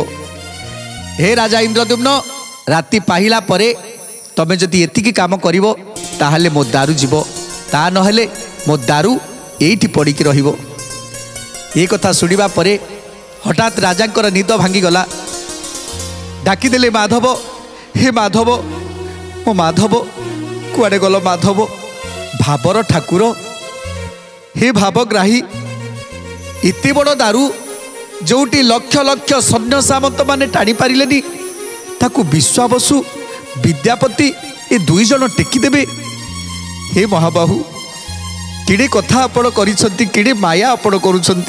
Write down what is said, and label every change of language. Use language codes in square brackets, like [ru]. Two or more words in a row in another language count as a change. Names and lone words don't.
[or] ହେ ରାଜା ଇନ୍ଦ୍ରଦ୍ୟୁମ୍ନ, ରାତି ପାହିଲା ପରେ ତମେ ଯଦି ଏତିକି କାମ କରିବ ତାହାଲେ ମୋ ଦାରୁ ଯିବ, ତା ନହେଲେ ମୋ ଦାରୁ ଏଇଠି ପଡ଼ିକି ରହିବ। ଏ କଥା ଶୁଣିବା ପରେ ହଠାତ ରାଜାଙ୍କର ନିଦ ଭାଙ୍ଗି ଗଲା। ଡାକିଦେଲେ, ମାଧବ, ହେ ମାଧବ, ମୋ ମାଧବ କୁଆଡ଼େ ଗଲ ମାଧବ, ଭାବର ଠାକୁର, ହେ ଭାବଗ୍ରାହୀ, ଇତେ ବଡ଼ ଦାରୁ ଯୋଡ଼ି ଲକ୍ଷ ଲକ୍ଷ ସୈନ୍ୟ ସାମନ୍ତ ମାନେ ଟାଣି ପାରିଲେନି, ତାକୁ ବିଶ୍ୱାବସୁ ବିଦ୍ୟାପତି ଏ ଦୁଇ ଜଣ ଟେକିଦେବେ। ହେ ମହାବାହୁ, କିଡ଼େ କଥା ଆପଣ କରିସନ୍ତି, କିଡ଼େ ମାୟା ଆପଣ କରୁଛନ୍ତି।